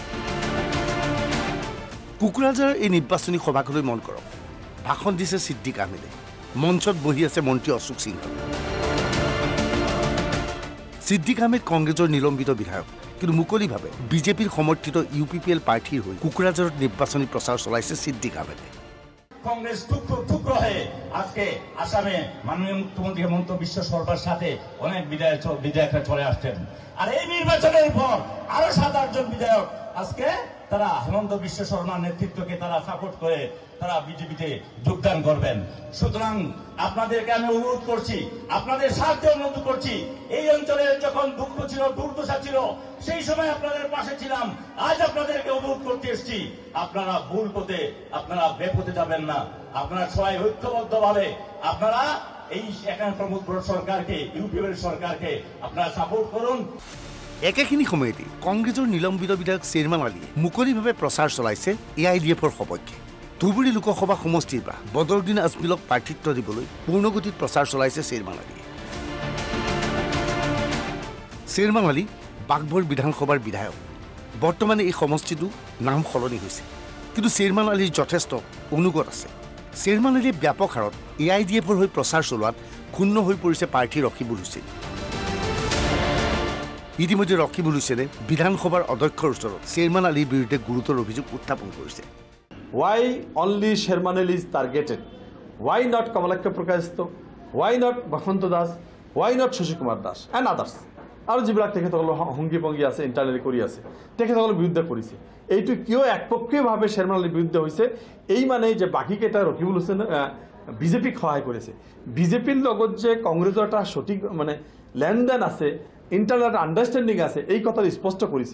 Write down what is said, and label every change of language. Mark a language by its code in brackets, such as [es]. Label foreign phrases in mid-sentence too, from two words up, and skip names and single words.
[as] কোকৰাঝাৰৰ এই নিৰ্বাচনী সভালৈ মন কৰক। ভাষণ দিছে ছিদ্দিক আহমেদে। মঞ্চত বহি আছে মন্ত্ৰী অশোক সিংহ। ছিদ্দিক আহমেদ কংগ্ৰেছৰ নিলম্বিত বিধায়ক, কিন্তু মুকলিভাৱে বিজেপিৰ সমৰ্থিত UPPL প্ৰাৰ্থীৰ হৈ কোকৰাঝাৰত নিৰ্বাচনী প্রচার চলাইছে সিদ্দিক আহমেদে। [bn] কংগ্রেস টুকরো হয়ে আজকে আসামে মাননীয় মুখ্যমন্ত্রী হেমন্ত বিশ্ব শর্মার সাথে অনেক বিধায়করা চলে আসছেন। আর এই নির্বাচনের পর আরো 7-8 জন বিধায়ক আজকে তারা হেমন্ত বিশ্ব শর্মার নেতৃত্বকে তারা সাপোর্ট করে তারা বিজেপিতে যোগদান করবেন। সুতরাং আপনাদেরকে আমি অনুরোধ করছি, আপনাদের স্বার্থে অনুরোধ করছি, এই অঞ্চলে যখন দুঃখ ছিল, দুর্দশা ছিল, সেই সময় আপনাদের পাশে ছিলাম। আজ আপনাদেরকে অনুরোধ করতে এসেছি, আপনারা ভুল পথে, আপনারা বেপথে যাবেন না। আপনারা সবাই ঐক্যবদ্ধভাবে আপনারা এই এখানে প্রমোদ বড় সরকারকে, ইউপিএর সরকারকে আপনারা সাপোর্ট করুন। [as] একেখিনি সময়তে কংগ্ৰেছৰ নিলম্বিত বিধায়ক শ্বেৰমান আলীয়ে মুকলিভাৱে প্ৰচাৰ চলাইছে AIDFৰ সপক্ষে। ধুবুৰী লোকসভা সমষ্টিৰ পৰা বদৰুদ্দিন আজমলক প্ৰাৰ্থিত্ব দিবলৈ পূৰ্ণগতিত প্ৰচাৰ চলাইছে শ্বেৰমান আলীয়ে। শ্বেৰমান আলী বাঘবৰ বিধানসভাৰ বিধায়ক। বৰ্তমানে এই সমষ্টিটো নাম সলনি হৈছে, কিন্তু শ্বেৰমান আলীৰ যথেষ্ট অনুগত আছে। শ্বেৰমান আলীয়ে ব্যাপক হাৰত AIDFৰ হৈ প্ৰচাৰ চলোৱাত ক্ষুণ্ণ হৈ পৰিছে প্ৰাৰ্থী ৰকিবুল হুছেইন। ইতিমধ্যে ৰকিবুল হুছেইনে বিধানসভাৰ অধ্যক্ষৰ ওচৰত শ্বেৰমান আলীৰ বিৰুদ্ধে গুৰুতৰ অভিযোগ উত্থাপন কৰিছে। [en] Why only Sherman Ali is targeted? Why not Kamalakya Prakashito? Why not Bhakanta Das? Why not Shashi Kumar Das and others? [as] আৰু যিবিলাক তেখেতসকলৰ সংগী ভংগী আছে, ইণ্টাৰনেলি কৰি আছে, তেখেতসকলৰ বিৰুদ্ধে কৰিছে। এইটো কিয় একপক্ষীয়ভাৱে শ্বেৰমান আলীৰ বিৰুদ্ধে হৈছে? এই মানে যে বাকীকেইটা ৰকিবুল হুছেইন বিজেপিক সহায় কৰিছে। বিজেপিৰ লগত যে কংগ্ৰেছৰ এটা সঠিক মানে লেনদেন আছে, ইণ্টাৰনেল এটা আণ্ডাৰষ্টেণ্ডিং আছে, এই কথাটো স্পষ্ট কৰিছে।